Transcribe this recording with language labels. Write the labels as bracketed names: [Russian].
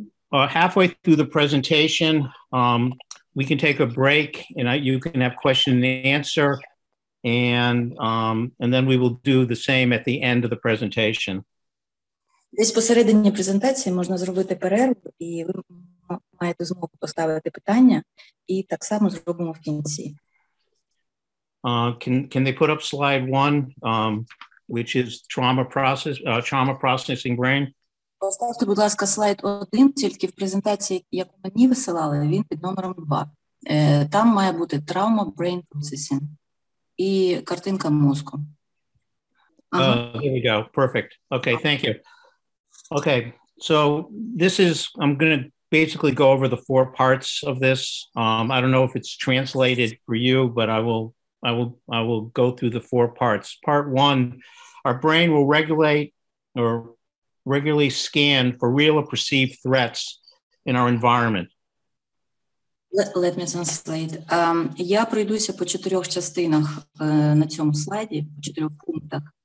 [English] Halfway through the presentation, we can take a break and you can have question and answer, and then we will do the same at the end of the presentation. [Ukrainian] Десь посередині презентації можна зробити перерву, і ви маєте змогу поставити питання, і так само зробимо в кінці. [English] Can they put up slide 1, which is trauma processing brain? [Ukrainian] Поставте, будь ласка, слайд 1, тільки в презентації, яку мені висилали, він під номером 2. Там має бути [English] trauma brain processing [Ukrainian] і картинка мозку. [English] There we go. Perfect. Okay, thank you. Okay, so I'm going to basically go over the 4 parts of this. I don't know if it's translated for you, but I will go through the 4 parts. Part 1, our brain will regularly scan for real or perceived threats in our environment. Let me translate. [Ukrainian] Я пройдуся по 4 частинах на цьому слайді, по 4 пунктах.